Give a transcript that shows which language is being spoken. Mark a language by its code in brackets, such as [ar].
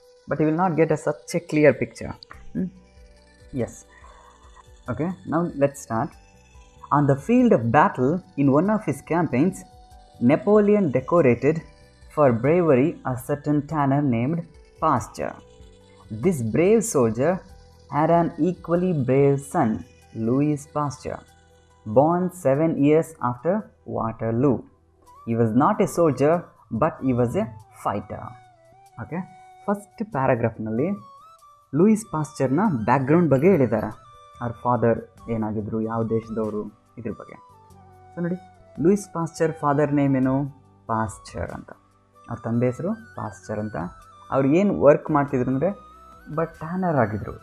[en] But you will not get such a clear picture. Yes, okay, now let's start. On the field of battle in one of his campaigns, Napoleon decorated for bravery a certain tanner named Pasteur. This brave soldier had an equally brave son, Louis Pasteur, born 7 years after Waterloo. He was not a soldier, but he was a fighter. [kn] Okay, first ಪ್ಯಾರಾಗ್ರಾಫ್ನಲ್ಲಿ Louis ಪಾಸ್ಚರ್ನ background ಬಗ್ಗೆ ಹೇಳಿದ್ದಾರೆ. ಅವ್ರ father ಏನಾಗಿದ್ರು, ಯಾವ ದೇಶದವರು, ಇದ್ರ ಬಗ್ಗೆ. So ನೋಡಿ, Louis Pasteur father name ಏನು, Pasteur ಅಂತ. ಅವ್ರ ತಂದೆ ಹೆಸರು ಪಾಸ್ಚರ್ ಅಂತ. ಅವ್ರು ಏನು ವರ್ಕ್ ಮಾಡ್ತಿದ್ರು ಅಂದರೆ ಟ್ಯಾನರ್ ಆಗಿದ್ರು.